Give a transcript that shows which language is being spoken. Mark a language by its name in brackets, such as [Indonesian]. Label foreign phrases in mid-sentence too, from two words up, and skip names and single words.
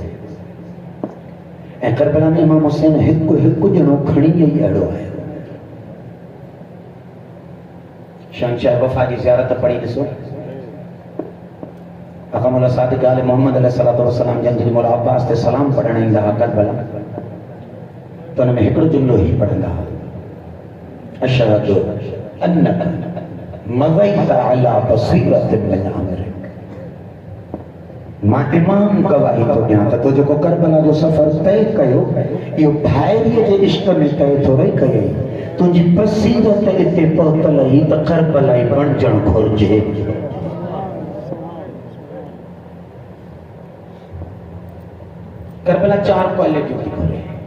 [Sindhi] ऐं करबला में इमाम हुसैन हिकु हिकु ॼणो खणी ई अहिड़ो आयो। शहंशाह वफ़ा जी ज़ियारत पढ़ी ॾिसो। अक़मल सादिक़ आले मोहम्मद [Arabic] عليه الصلاة والسلام [Sindhi] जन जी मौला अब्बास ते सलाम पढ़ण ईंदा हुआ करबला, त हुन में हिकिड़ो जुमिलो ही पढ़ंदा हुआ, [Arabic] أشهد أنك مضيت على بصيرة من أمرك. [Sindhi] मां इमाम गवाही थो ॾियां त तो जेको करबला जो सफ़र तय कयो इहो भाइरीअ जे इश्क में तय थो रही कयई। तुंहिंजी बसीरत हिते पहुतल ई त करबलाई बणजणु घुरिजे। करबला 4 क्वालिटियूं थी घुरे।